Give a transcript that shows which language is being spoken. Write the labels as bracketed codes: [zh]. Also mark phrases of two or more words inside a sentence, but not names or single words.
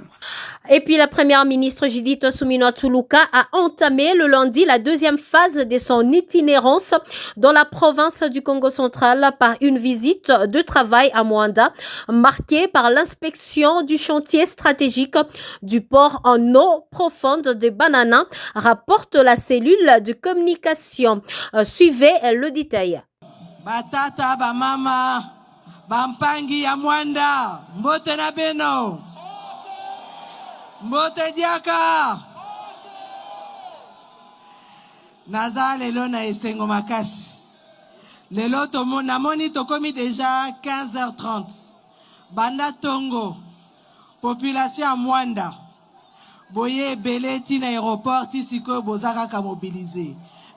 [fr] Et puis la première ministre Judith Suminwa Tuluka a entamé le lundi la deuxième phase de son itinérance dans la province du Congo central par une visite de travail à Mwanda, marquée par l'inspection du chantier stratégique du port en eau profonde de Banana, rapporte la cellule de communication. Suivez le détail. [ln] Batata, bamama, bampangi ya Mwanda, mbote na beno, mbote diaka. Naza lelo na esengo makasi. Lelo namoni tokomi déjà 15h30. Banda tongo, population ya Mwanda. Boye belé tina aéroport tisiko bozaka ka mobilisé.